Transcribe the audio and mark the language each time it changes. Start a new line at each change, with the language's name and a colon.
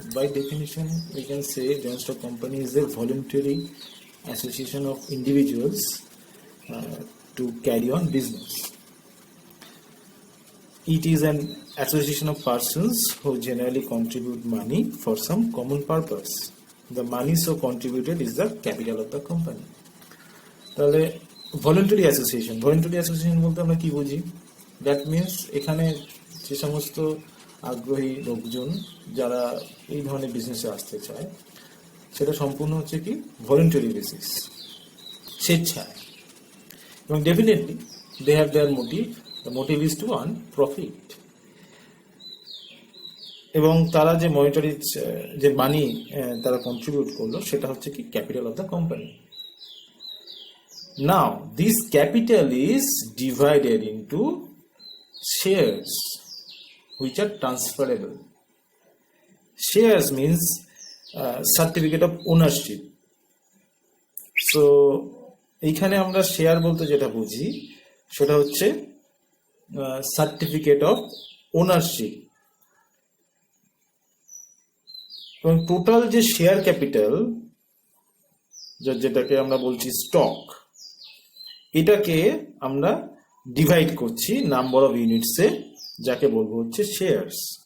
English: By definition, we can say joint stock company is a voluntary association of individuals uh, to carry on business. It is an association of persons who generally contribute money for some common purpose. The money so contributed is the capital of the company.
Bangla: তাহলে voluntary association বলতে আমরা কি বুঝি? That means এখানে যে সমস্ত আগ্রহী লোকজন যারা এই ধরনের বিজনেসে আসতে চায় সেটা সম্পূর্ণ হচ্ছে কি ভলেন্টারি বেসিস, স্বেচ্ছায়, এবং definitely they have their motive.
English: The motive is to earn profit.
Bangla: এবং তারা যে মনিটারি যে মানি তারা কন্ট্রিবিউট করলো সেটা হচ্ছে কি capital of the company.
English: Now, this capital is divided into shares which are transferable. Shares means certificate of ownership.
Bangla: So, এইখানে আমরা শেয়ার বলতে যেটা বুঝি সেটা হচ্ছে সার্টিফিকেট অফ ওনারশিপ। এবং টোটাল যে শেয়ার ক্যাপিটাল যেটাকে আমরা বলছি স্টক, এটাকে আমরা ডিভাইড করছি নাম্বার অফ ইউনিটসে, যাকে বলবো হচ্ছে শেয়ারস।